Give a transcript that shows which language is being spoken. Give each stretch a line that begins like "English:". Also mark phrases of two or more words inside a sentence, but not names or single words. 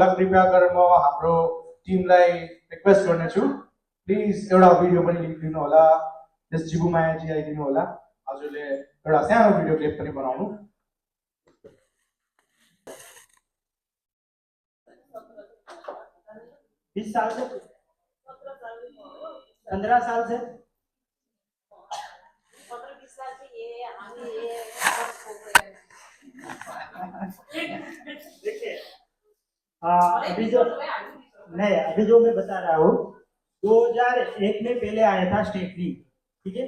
Nepali: कृपया गरेर म हाम्रो टिमलाई रिक्वेस्ट गर्नेछु, प्लिज एउटा भिडियो पनि लिखिदिनु होला। जस जिबुमायाजी आइदिनु होला, हजुरले एउटा सानो भिडियो क्लिप पनि बनाउनु।
Hindi: बीस साल से 15 साल से 15-20 साल से ये हम ये देखिए अभी जो नहीं, अभी जो मैं बता रहा हूँ 2001 में पहले आया था स्ट्रेटनिंग, ठीक है।